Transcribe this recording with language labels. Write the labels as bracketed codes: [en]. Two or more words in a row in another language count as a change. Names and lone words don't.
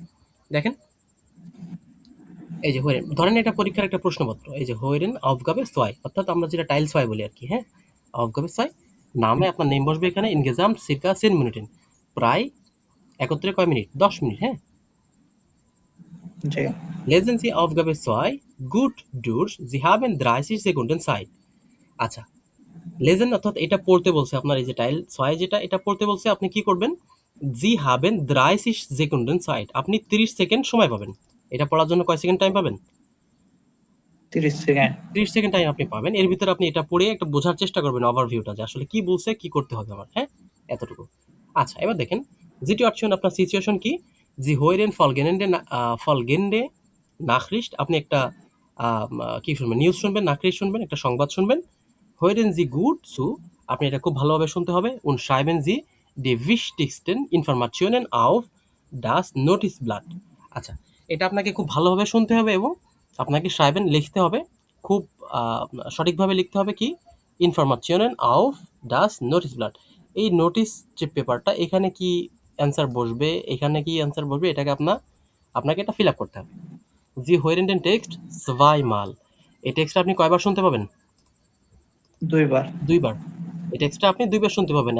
[bn] দেখেন, এই যে হইরেন, ধরেন এটা পরীক্ষার একটা প্রশ্নপত্র, এই যে [de] Hören Aufgabe [bn] ছয়, অর্থাৎ আমরা যেটা টাইল ছয় বলি আর কি, হ্যাঁ, অফগাবে ছয়, নামে আপনার নেম বসবে এখানে, [de] insgesamt circa 10 Minuten, [bn] প্রায় একত্রে কয় মিনিট? 10 মিনিট, হ্যাঁ। জি। [de] Lesen Sie Aufgabe 2 gut durch, Sie haben 30 Sekunden Zeit. [bn] আচ্ছা, লেজেন অর্থাৎ এটা পড়তে বলছে আপনার, এই যে টাইল ছয় যেটা, এটা পড়তে বলছে, আপনি কি করবেন? [de] Sie haben 30 Sekunden Zeit, [bn] আপনি 30 সেকেন্ড সময় পাবেন। এটা পড়ার জন্য কয় সেকেন্ড টাইম পাবেন? 30 সেকেন্ড। 30 সেকেন্ড টাইম আপনি পাবেন। এর ভিতরে আপনি এটা পড়ে একটা বোঝার চেষ্টা করবেন ওভারভিউটা, যে আসলে কি বলছে, কি করতে হবে আমার, হ্যাঁ, এতটুকু। আচ্ছা, এবার দেখেন সিচুয়েশন, আপনার সিচুয়েশন কি? [de] Sie hören folgende Nachricht, [bn] আপনি একটা কি শুনবেন, নিউজ শুনবেন, নাখরিস্ট শুনবেন, একটা সংবাদ শুনবেন। [de] Hören Sie gut zu, [bn] আপনি এটা খুব ভালোভাবে শুনতে হবে। [de] Und schreiben Sie die wichtigsten Informationen auf das Notizblatt. [bn] আচ্ছা, এটা আপনাকে খুব ভালোভাবে শুনতে হবে এবং আপনাকে schreiben লিখতে হবে, খুব সঠিকভাবে লিখতে হবে কি? [de] Informationen auf das Notizblatt. [bn] এই নোটিস যে পেপারটা, এখানে কি অ্যান্সার বসবে, এখানে কি অ্যান্সার বসবে, এটাকে আপনার আপনাকে এটা ফিল আপ করতে হবে। [de] Sie hören den Text zweimal, [bn] এই টেক্সটটা আপনি কয়বার শুনতে পাবেন? 2 বার। 2 বার। এই টেক্সটটা আপনি 2 বার শুনতে পাবেন।